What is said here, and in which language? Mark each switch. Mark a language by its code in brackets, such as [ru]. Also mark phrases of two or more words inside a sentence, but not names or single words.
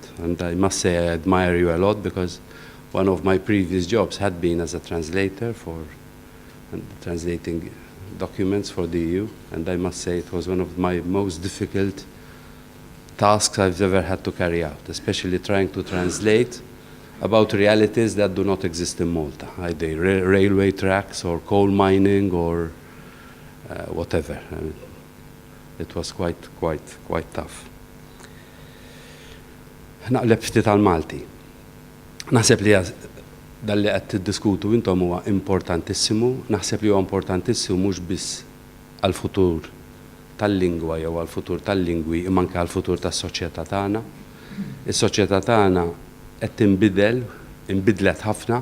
[en] And I must say I admire you a lot, because one of my previous jobs had been as a translator for translating documents for the EU, and I must say it was one of my most difficult tasks I've ever had to carry out, especially trying to translate about realities that do not exist in Malta, either railway tracks or coal mining or whatever. It was quite tough. [mt] naqleb ftit tal-Malti. Naħseb li dalli qed tiddiskutu intom huwa importantissimu, naħseb li huwa importantissimu mhux biss għall-futur tal-lingwa jew għall-futur tal-lingwi imma anke għall-futur tas-soċjetà tagħna. Is-soċjetà tagħna qed tinbidel, inbidlet ħafna.